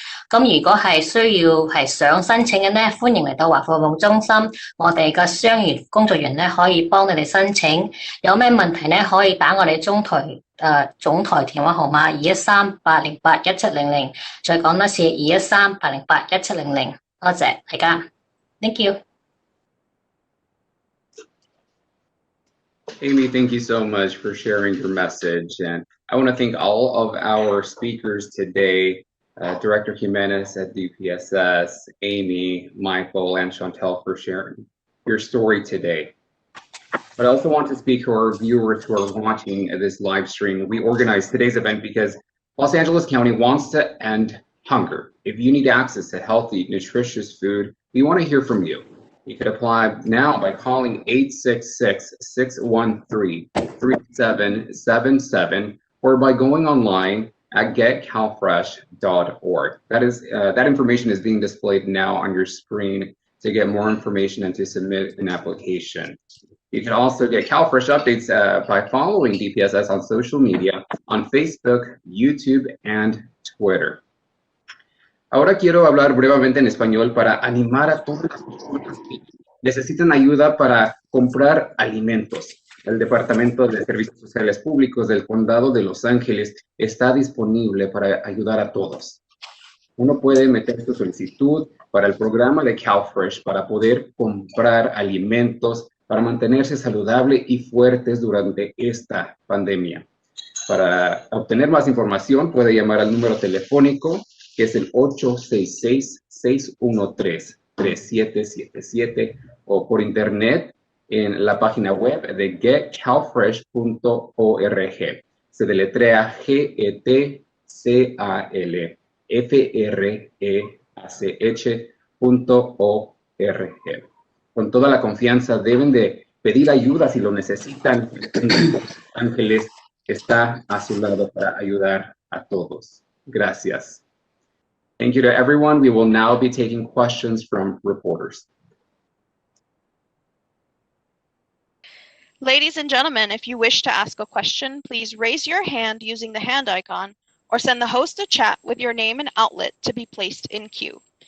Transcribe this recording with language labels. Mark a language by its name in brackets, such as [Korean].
[Cantonese] 咁如果係需要係想申請嘅咧，歡迎嚟到華服務中心，我哋嘅商業工作人員咧可以幫你哋申請。有咩問題咧可以打我哋中台總台電話號碼213-808-1700，再講多次213-808-1700，多謝大家 ， [English] Thank you。 Amy, thank you so much for sharing your message. And I want to thank all of our speakers today, Director Jimenez at DPSS, Amy, Michael, and Chantel for sharing your story today. But I also want to speak to our viewers who are watching this live stream. We organized today's event because Los Angeles County wants to end hunger. If you need access to healthy, nutritious food, we want to hear from you. You could apply now by calling 866-613-3777 or by going online at getcalfresh.org. That information is being displayed now on your screen to get more information and to submit an application. You can also get CalFresh updates by following DPSS on social media, on Facebook, YouTube, and Twitter. [Spanish] Ahora quiero hablar brevemente en español para animar a todas las personas que necesitan ayuda para comprar alimentos. El Departamento de Servicios Sociales Públicos del Condado de Los Ángeles está disponible para ayudar a todos. Uno puede meter su solicitud para el programa de CalFresh para poder comprar alimentos para mantenerse saludable y fuertes durante esta pandemia. Para obtener más información puede llamar al número telefónico que es el 866-613-3777 o por internet en la página web de getcalfresh.org. Se deletrea GETCALFRESH.org. Con toda la confianza deben de pedir ayuda si lo necesitan. Ángeles está a su lado para ayudar a todos. Gracias. [English] Thank you to everyone. We will now be taking questions from reporters. Ladies and gentlemen, if you wish to ask a question, please raise your hand using the hand icon or send the host a chat with your name and outlet to be placed in queue.